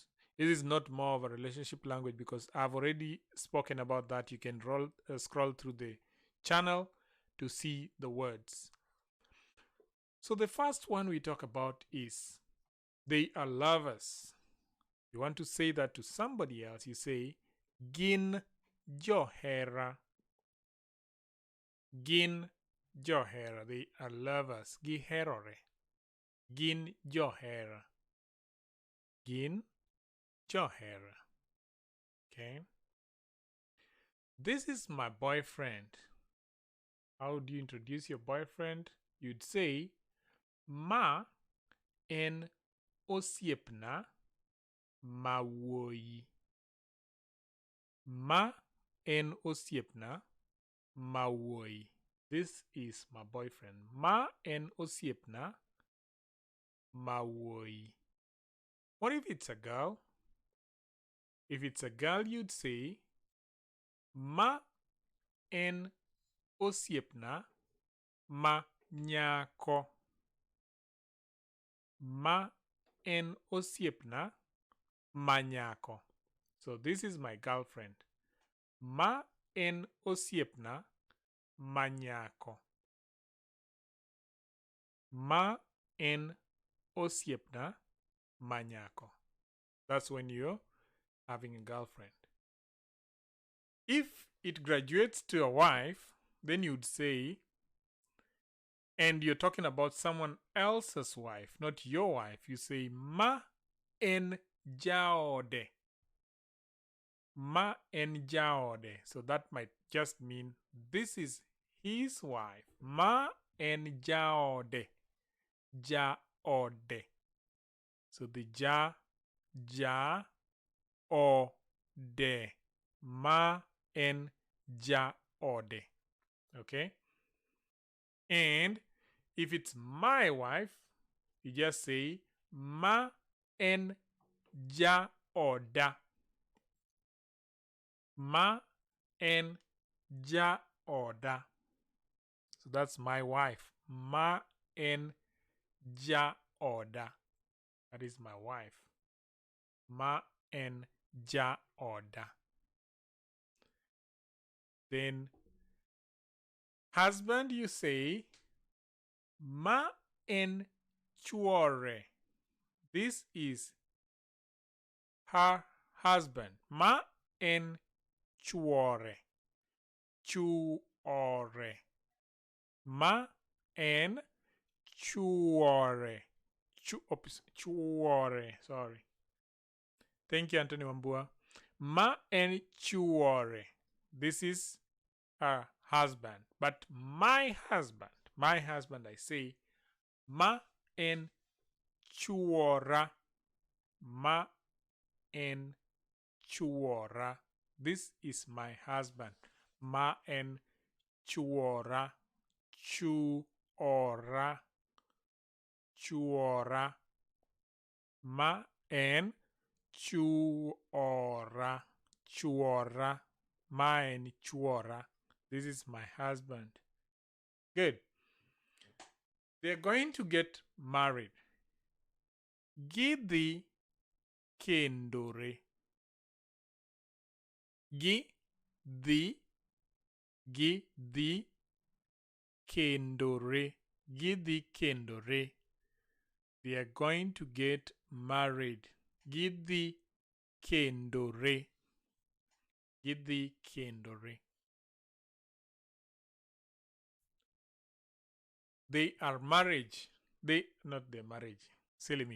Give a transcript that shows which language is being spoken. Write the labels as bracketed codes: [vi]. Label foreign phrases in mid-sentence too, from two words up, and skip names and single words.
[en] This is not more of a relationship language because I've already spoken about that. You can scroll through the channel to see the words. So the first one we talk about is they are lovers. You want to say that to somebody else, you say [luo] gin johera. Gin johera. [en] They are lovers. [luo] Giherore. Gin johera. Gin johera. [en] Okay. This is my boyfriend. How do you introduce your boyfriend? You'd say [luo] ma en osiepna mawuoyi. Ma en osiepna mawuoyi. [en] This is my boyfriend. [luo] Ma en osiepna mawuoyi. [en] What if it's a girl? If it's a girl, you'd say [luo] ma en osiepna ma nyako. Ma en osiepna ma nyako. [en] So this is my girlfriend. [luo] Ma en osiepna ma nyako. Ma en osiepna ma nyako. [en] That's when you're having a girlfriend. If it graduates to a wife, then you'd say, and you're talking about someone else's wife, not your wife, you say [luo] ma en jaode. Ma en jaode. [en] So that might just mean this is his wife. [luo] Ma en jaode. Jaode. [en] So the ja, o, de. [luo] Ma en jaode. [en] Okay? And if it's my wife, you just say [luo] ma en jaoda. Ma en jaoda. [en] So that's my wife. [luo] Ma en jaoda. [en] That is my wife. [luo] Ma en jaoda. [en] Then husband, you say [luo] ma en chuore. [en] This is her husband. [luo] Ma en chuore. Chuore. Ma en chuore. Chuore. [en] Sorry. Thank you, Anthony Wambua. [luo] Ma en chuore. [en] This is her husband. But my husband, I say [luo] ma en chuora. Ma en chuora. [en] This is my husband. [luo] Ma en chuora. Chuora. Chuora. Ma en chuora. Chuora. Ma en chuora. [en] This is my husband. Good. They're going to get married. [luo] Gidhi kendore. Gidhi kendore. Gidhi kendore. [en] They are going to get married. [luo] Gidhi kendore. Gidhi kendore. [en] They are married. Not their marriage. Silly me.